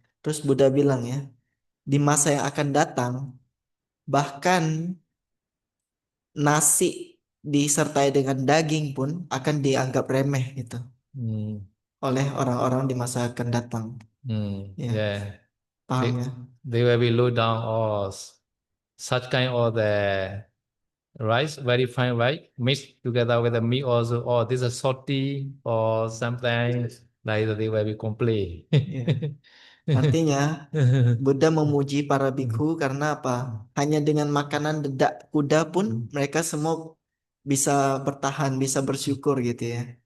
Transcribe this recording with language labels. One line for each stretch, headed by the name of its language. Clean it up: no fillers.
Indonesian: Terus Buddha bilang ya, di masa yang akan datang bahkan nasi disertai dengan daging pun akan dianggap remeh gitu oleh orang-orang di masa akan datang. Ya,
English: Yeah.
Indonesian: paham ya?
English: They will be low down or such kind of the rice, very fine rice, mixed together with the meat also. Oh, this is salty or something like that. They will complain.
Indonesian: Artinya Buddha memuji para bikhu karena apa? Hanya dengan makanan dedak kuda pun mereka semua bisa bertahan, bisa bersyukur gitu ya.